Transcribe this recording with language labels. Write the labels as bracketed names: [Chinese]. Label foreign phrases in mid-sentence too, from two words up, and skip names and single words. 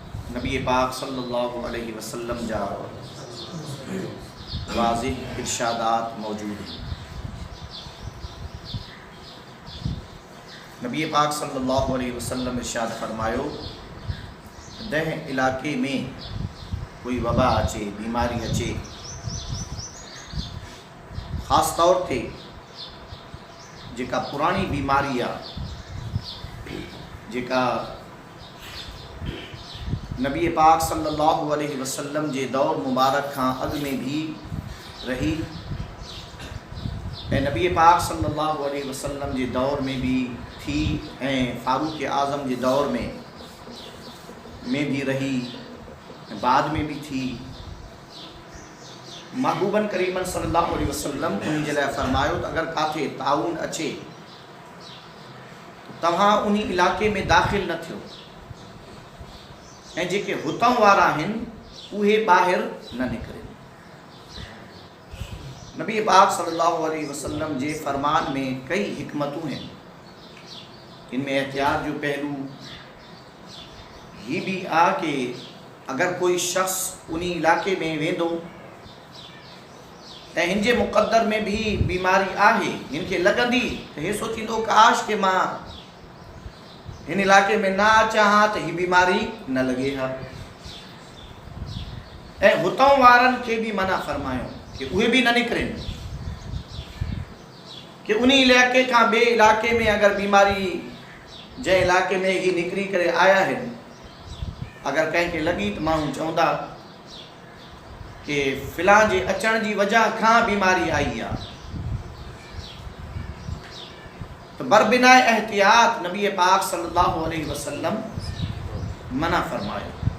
[Sindhi] नबी पाक [Arabic] صلى الله عليه وسلم [Sindhi] जा वाज़िह इरशादात मौजूद हैं। नबी पाक [Arabic] صلى الله عليه وسلم [Sindhi] इरशाद फरमायो, दह इलाके में कोई वबा अचे, बीमारी अचे, ख़ास तौर ते जेका पुरानी बीमारी आहे, जेका नबी पाक [Arabic] صلى الله عليه وسلم [Sindhi] जे दौर मुबारक खां अॻु में भी रही ऐं नबी पाक [Arabic] صلى الله عليه وسلم [Sindhi] जे दौर में भी थी ऐं फारूक आज़म जे दौर में भी रही, बाद में भी थी। महबूबन करीमन [Arabic] صلى الله عليه وسلم [Sindhi] उन जे लाइ फरमायो त अगर काथे ताउन अचे तो तव्हां उन इलाके में दाख़िल न थियो ऐं जेके हुतां वारा आहिनि उहे ॿाहिरि न निकिरनि। नबी पाक [Arabic] صلى الله عليه وسلم [Sindhi] जे फरमान में कई हिकमतूं हैं। इनमें एहतियात जो पहलू ही भी आ कि अगर कोई शख्स उन इलाके में वेंदो ऐं हिन जे मुक़द्दर में भी बीमारी आहे, हिन खे लॻंदी त हे सोचींदो काश के मां हिन इलाके में ना अचां हा त ही बीमारी न लॻे हा। ऐं हुतां वारनि खे भी मना फरमायो कि उहे भी न निकिरनि, कि उन इलाके खां ॿिए इलाके में अगर बीमारी जंहिं इलाके में ही निकिरी करे आया आहिनि अगर कंहिंखे लॻी त माण्हू चवंदा कि फ़िलां जे अचण जी वजह खां बीमारी आई आहे, तो बरबिना एहतियात नबी पाक [Arabic] صلى الله عليه وسلم [Sindhi] मना फरमायो।